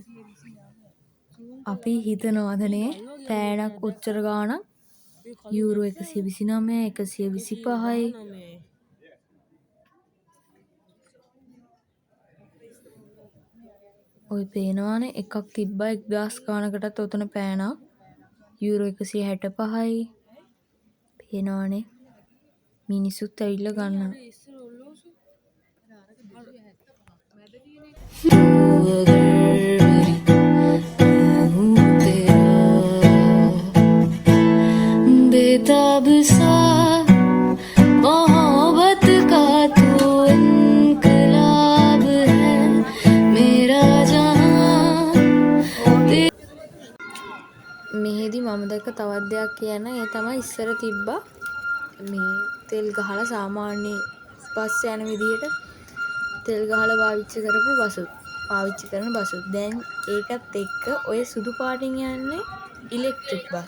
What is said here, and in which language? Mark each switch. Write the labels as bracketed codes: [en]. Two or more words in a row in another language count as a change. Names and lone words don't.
[si] අපි හිතනවදනේ පෑනක් උච්චර ගාණක් යූරෝ 129 125යි ඔය පේනවානේ එකක් තිබ්බා 1000 ගානකටත් ඔතන පෑනා. යූරෝ 165යි. පේනවානේ මිනිස්සුත් ඇවිල්ලා ගන්නවා. [hi] बेताब सा मोहब्बत का तू इनकलाब है मेरा जहां [si] මෙහෙදි මම දැක්ක තවත් දෙයක් කියන ඒ තමයි ඉස්සර තිබ්බා මේ තෙල් ගහලා සාමාන්‍ය බස් යන විදිහට තෙල් ගහලා පාවිච්චි කරන බසුත් දැන් ඒකත් එක්ක ඔය සුදු පාටින් යන්නේ [en] electric bus.